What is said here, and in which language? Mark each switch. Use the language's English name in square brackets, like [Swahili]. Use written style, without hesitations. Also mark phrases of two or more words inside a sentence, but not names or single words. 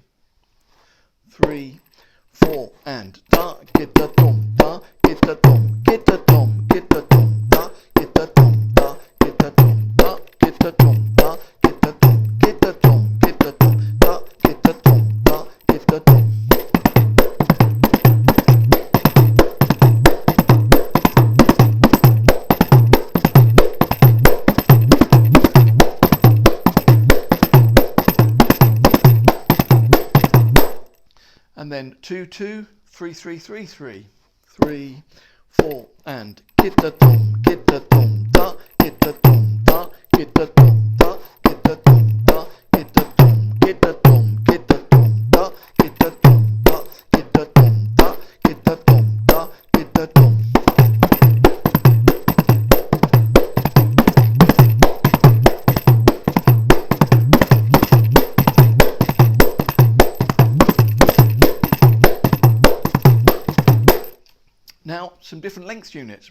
[English] 3, 4, and da kita dom, da kita dom, kita dom, kita dom, da kita dom, da kita dom, da kita dom, da kita dom, kita dom, kita dom, da kita dom, da kita dom. And then 2, 2, 3, 3, 3, 3, 3, 4, and kita dom, da kita dom, da kita dom, da kita dom, da kita dom, kita dom, kita dom, da kita dom, da kita dom, da kita dom, da kita dom. Now, some different length units.